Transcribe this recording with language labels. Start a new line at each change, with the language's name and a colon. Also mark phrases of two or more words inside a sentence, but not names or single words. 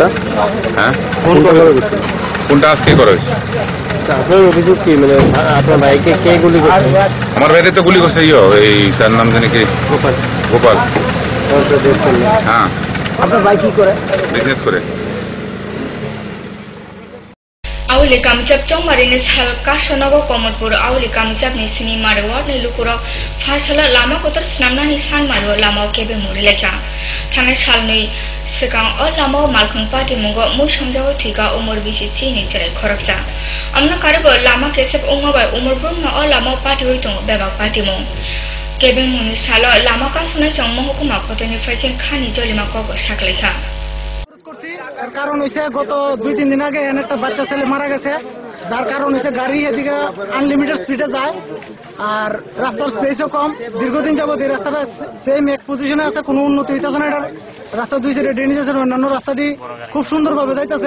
Bangla: হ্যাঁ, ফোনটা আজকে করা হয়েছে। আপনার অভিযোগ কি, মানে আপনার ভাইকে কে গুলি করছে? আমার ভাইরে তো গুলি করছে এই তার নাম জানি কি, গোপাল। হ্যাঁ। আপনার ভাই কি করে? বিজনেস করে।
Kok Borok: Auli kamjab chong marini sal kashonago komodpur auli kamjab ni sini marewar ni lukurok fasala lama kotor snamna ni sang maro lama kebe muri lekha thane sal nui sekang o lama malkhang pati mungo mu somjao thika umur bisi chini cherai khoraksa amna karbo lama kesep ungabai umur brumna o lama pati hoitongo bebak pati mo kebe muni salo lama kasonai chong mohukuma kotoni faising khani jolima kogo saklekha
Bangla: কারণ হইছে গত 2-3 দিন আগে একটা বাচ্চা ছেলে মারা গেছে, যার কারণ হইছে গাড়ি এদিকে
English: unlimited speed
Bangla: যায় আর রাস্তার স্পেসও কম। দীর্ঘদিন যাবত এই রাস্তাটা সেম এক পজিশনে আছে, কোনো উন্নতি হইতেছে না। এটার রাস্তা দুই সাইডে ড্রেনেজ আছে, অন্যান্য রাস্তাটি খুব সুন্দরভাবে যাইতেছে।